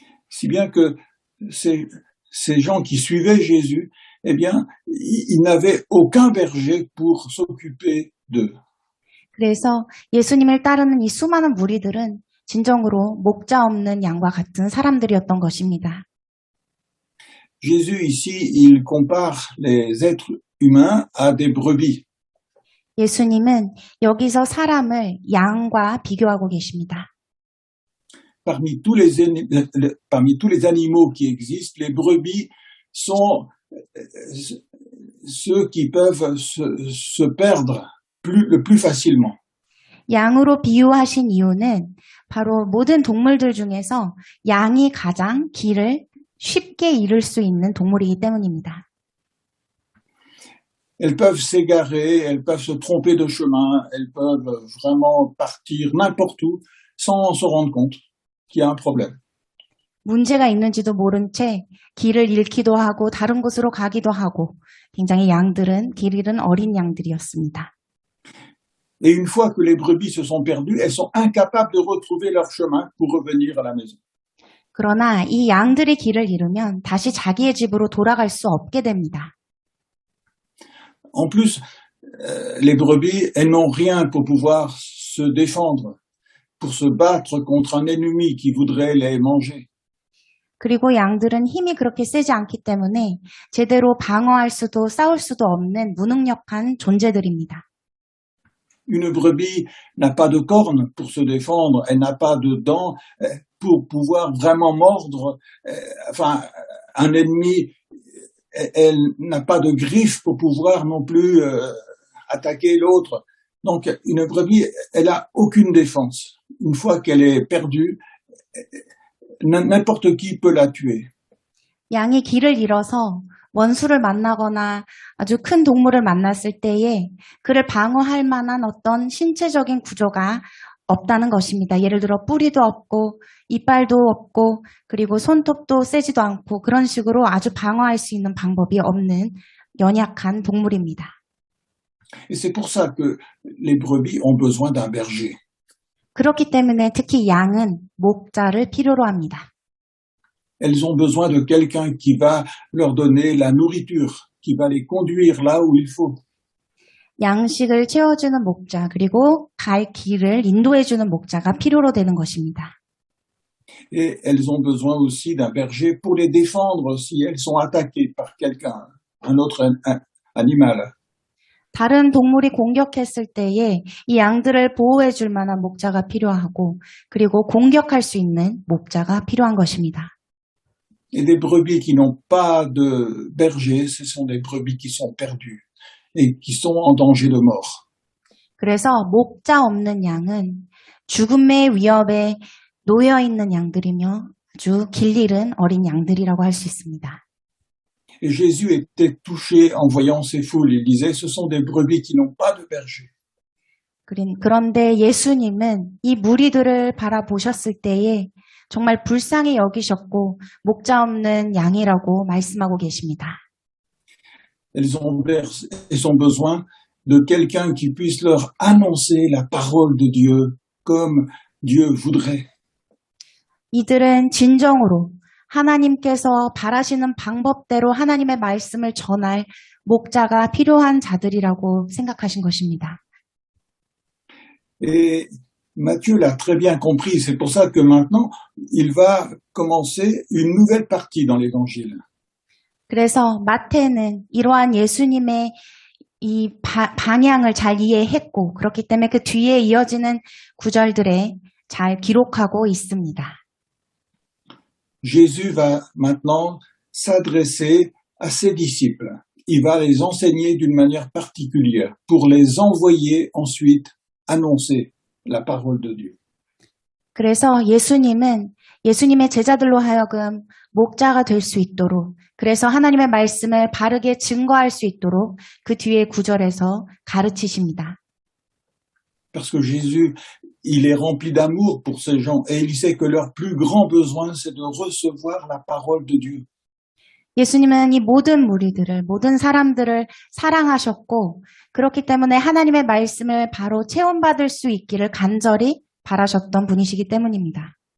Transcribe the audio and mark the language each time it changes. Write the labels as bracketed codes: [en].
[fr] Si bien que ces gens qui suivaient Jésus, eh bien, ils n'avaient aucun berger pour s'occuper d'eux. [ko] 그래서 예수님을 따르는 이 수많은 무리들은 진정으로 목자 없는 양과 같은 사람들이었던 것입니다. [fr] Jésus ici, il compare les êtres humains à des brebis. [ko] 예수님은 여기서 사람을 양과 비교하고 계십니다. [fr] Parmi tous les animaux qui existent, les brebis sont ceux qui peuvent se perdre le plus facilement. [ko] 양으로 비유하신 이유는 바로 모든 동물들 중에서 양이 가장 길을 쉽게 잃을 수 있는 동물이기 때문입니다. [fr] Elles peuvent s'égarer, elles peuvent se tromper de chemin, elles peuvent vraiment partir n'importe où sans se rendre compte qu'il y a un problème. [ko] 문제가 있는지도 모른 채 길을 잃기도 하고 다른 곳으로 가기도 하고 굉장히 양들은 길 잃은 어린 양들이었습니다. [fr] Et une fois que les brebis se sont perdues, elles sont incapables de retrouver leur chemin pour revenir à la maison. [ko] 그러나 이 양들이 길을 잃으면 다시 자기의 집으로 돌아갈 수 없게 됩니다. [fr] En plus, les brebis, elles n'ont rien pour pouvoir se défendre, pour se battre contre un ennemi qui voudrait les manger. [ko] 그리고 양들은 힘이 그렇게 세지 않기 때문에 제대로 방어할 수도 싸울 수도 없는 무능력한 존재들입니다. [fr] Une brebis n'a pas de cornes pour se défendre, elle n'a pas de dents pour pouvoir vraiment mordre. Enfin, un ennemi, elle n'a pas de griffes pour pouvoir non plus attaquer l'autre. Donc, une brebis, elle a aucune défense. Une fois qu'elle est perdue, n'importe qui peut la tuer. [ko] 양이 길을 잃어서 원수를 만나거나 아주 큰 동물을 만났을 때에 그를 방어할 만한 어떤 신체적인 구조가 없다는 것입니다. 예를 들어 뿌리도 없고 이빨도 없고 그리고 손톱도 세지도 않고 그런 식으로 아주 방어할 수 있는 방법이 없는 연약한 동물입니다. [fr] Et c'est pour ça que les brebis ont besoin d'un berger. [ko] 그렇기 때문에 특히 양은 목자를 필요로 합니다. [fr] Elles ont besoin de quelqu'un qui va leur donner la nourriture, qui va les conduire là où il faut. [ko] 양식을 채워주는 목자 그리고 갈 길을 인도해주는 목자가 필요로 되는 것입니다. [fr] Et elles ont besoin aussi d'un berger pour les défendre si elles sont attaquées par quelqu'un, un autre animal. [ko] 다른 동물이 공격했을 때에 이 양들을 보호해줄 만한 목자가 필요하고 그리고 공격할 수 있는 목자가 필요한 것입니다. [fr] Et des brebis qui n'ont pas de berger, ce sont des brebis qui sont perdues et qui sont en danger de mort. [ko] 그래서 목자 없는 양은 죽음의 위협에 놓여 있는 양들이며 아주 길 잃은 어린 양들이라고 할 수 있습니다. [fr] Et Jésus était touché en voyant ces foules. Il disait, ce sont des brebis qui n'ont pas de berger. [ko] 그런데 예수님은 이 무리들을 바라보셨을 때에 정말 불쌍히 여기셨고 목자 없는 양이라고 말씀하고 계십니다. [fr] Elles ont besoin de quelqu'un qui puisse leur annoncer la parole de Dieu comme Dieu voudrait. [ko] 이들은 진정으로 하나님께서 바라시는 방법대로 하나님의 말씀을 전할 목자가 필요한 자들이라고 생각하신 것입니다. [fr] Et Matthieu l'a très bien compris. C'est pour ça que maintenant, il va commencer une nouvelle partie dans l'évangile. [ko] 그래서 마태는 이러한 예수님의 이 방향을 잘 이해했고 그렇기 때문에 그 뒤에 이어지는 구절들에 잘 기록하고 있습니다. [fr] Jésus va maintenant s'adresser à ses disciples. Il va les enseigner d'une manière particulière pour les envoyer ensuite annoncer la parole de Dieu. [ko] 그래서 예수님은 예수님의 제자들로 하여금 목자가 될 수 있도록 그래서 하나님의 말씀을 바르게 증거할 수 있도록 그 뒤에 구절에서 가르치십니다. [fr] Parce que Jésus, il est rempli d'amour pour ces gens et il sait que leur plus grand besoin, c'est de recevoir la parole de Dieu. [ko] 예수님은 이 모든 무리들을, 모든 사람들을 사랑하셨고 그렇기 때문에 하나님의 말씀을 바로 체험받을 수 있기를 간절히 바라셨던 분이시기 때문입니다.